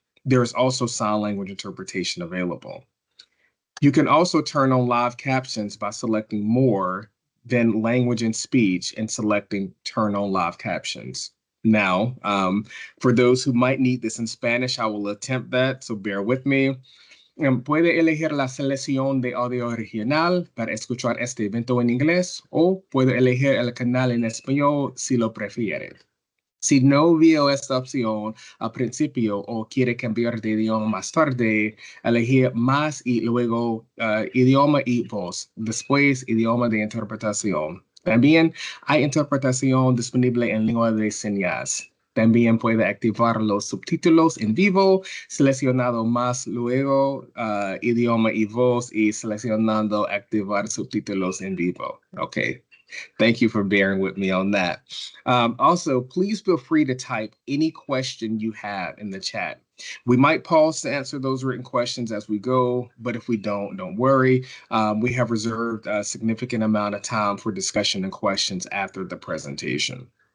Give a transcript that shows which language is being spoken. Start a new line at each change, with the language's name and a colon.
English: There is also sign language interpretation available. You can also turn on live captions by selecting More, then Language and Speech, and selecting Turn on Live Captions. Now, for those who might need this in Spanish, I will attempt that, so bear with me.
Spanish: Puede elegir la selección de audio original para escuchar este evento en inglés, o puede elegir el canal en español si lo prefiere. Si no vio esta opción al principio o quiere cambiar de idioma más tarde, elegir más y luego idioma y voz, después idioma de interpretación. También hay interpretación disponible en lengua de señas. También puede activar los subtítulos en vivo, seleccionando más luego idioma y voz y seleccionando activar subtítulos en vivo.
English: Okay. Thank you for bearing with me on that. Also, please feel free to type any question you have in the chat. We might pause to answer those written questions as we go, but if we don't worry. We have reserved a significant amount of time for discussion and questions after the presentation.